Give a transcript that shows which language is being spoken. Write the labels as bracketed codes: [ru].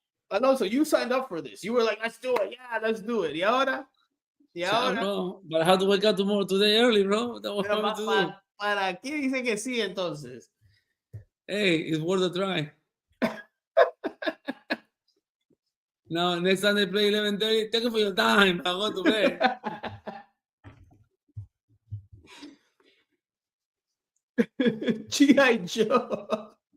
[en] Alonso, you signed up for this. You were like, let's do it. Yeah, let's do it. [es] Y ahora? [en] Bro, but I have to wake up tomorrow today early, bro. That was [es] Pero [en] to do. [es] ¿Para qué dice que sí entonces? [en] Hey, it's worth a try. No, next time they play 11:30, take it for your time. I want to play. G.I. Joe.